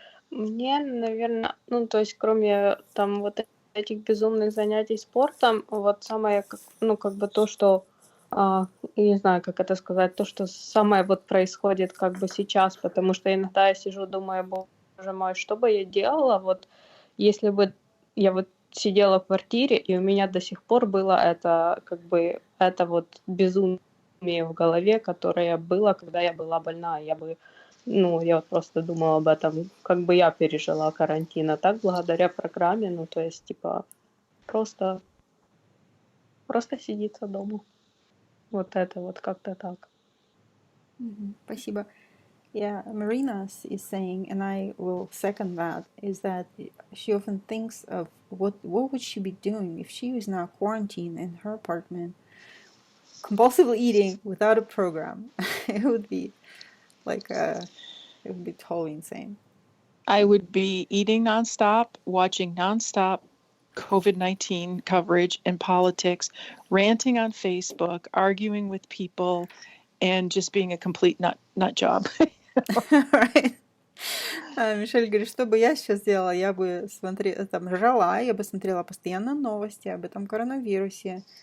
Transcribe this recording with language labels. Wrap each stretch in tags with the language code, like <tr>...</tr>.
<ru>Мне, наверное, то есть кроме там вот этих безумных занятий спортом, вот самое, то, что, я не знаю, как это сказать, то, что самое вот происходит как бы сейчас, потому что иногда я сижу, думаю, боже мой, что бы я делала, вот если бы я вот сидела в квартире, и у меня до сих пор было это вот безумие в голове, которое было, когда я была больна. Я вот просто думала об этом, как бы я пережила карантин, а так благодаря программе, то есть, просто сидится дома. Вот это вот как-то так. Спасибо.</ru> <en>Yeah, Marina is saying, and I will second that, is that she often thinks of what would she be doing if she was now quarantined in her apartment, compulsively eating without a program. It would be like it would be totally insane. I would be eating nonstop, watching nonstop COVID-19 coverage and politics, ranting on Facebook, arguing with people, and just being a complete nut job. Right.</en> <ru>Мишель говорит, что бы я сейчас делала? Я бы жрала, я бы смотрела постоянно новости об этом коронавирусе.</ru>